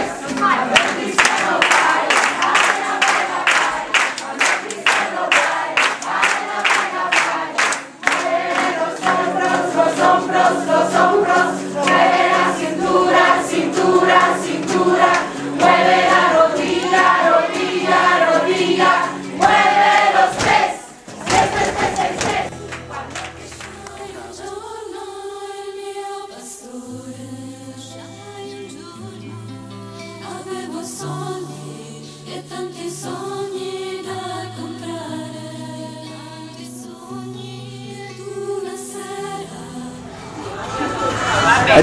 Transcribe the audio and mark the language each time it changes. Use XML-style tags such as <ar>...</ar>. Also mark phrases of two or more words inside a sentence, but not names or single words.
<es>Cuando Cristiano baila, baila, baila, baila, cuando Cristiano baila, baila, baila, baila, mueve los hombros, mueve la cintura, cintura, cintura, mueve la rodilla, rodilla, rodilla, mueve los pies, ses.</es> <it>Avevo sogni e tanti sogni da comprare, tanti sogni ed una sera.</it>